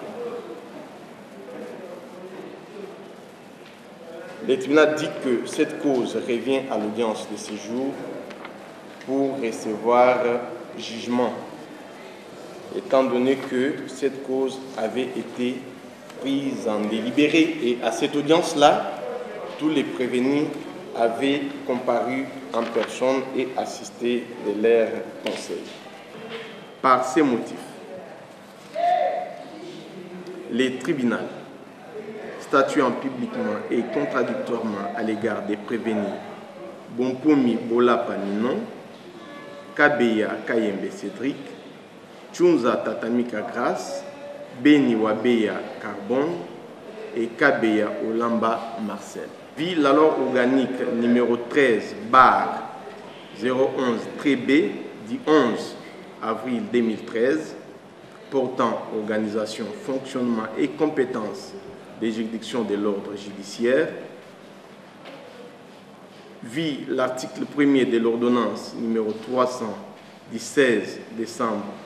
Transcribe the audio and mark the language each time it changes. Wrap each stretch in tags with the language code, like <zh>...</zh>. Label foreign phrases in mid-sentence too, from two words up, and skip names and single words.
<fr>Le tribunal dit que cette cause revient à l'audience de séjour pour recevoir jugement, étant donné que cette cause avait été prise en délibéré et à cette audience-là, tous les prévenus avaient comparu en personne et assisté de leur conseil. Par ces motifs, les tribunaux statuant publiquement et contradictoirement à l'égard des prévenus Bompomi Bolapa Minon, Kabeya Kayembe Cédric, Tchunza Tatamika Grace, Beni Wabeya Carbone et Kabeya Olamba Marcel. Vit la loi organique numéro 13/011-B du 11 avril 2013 portant organisation, fonctionnement et compétences des juridictions de l'ordre judiciaire, vit l'article 1er de l'ordonnance numéro 300 du 16 décembre</fr>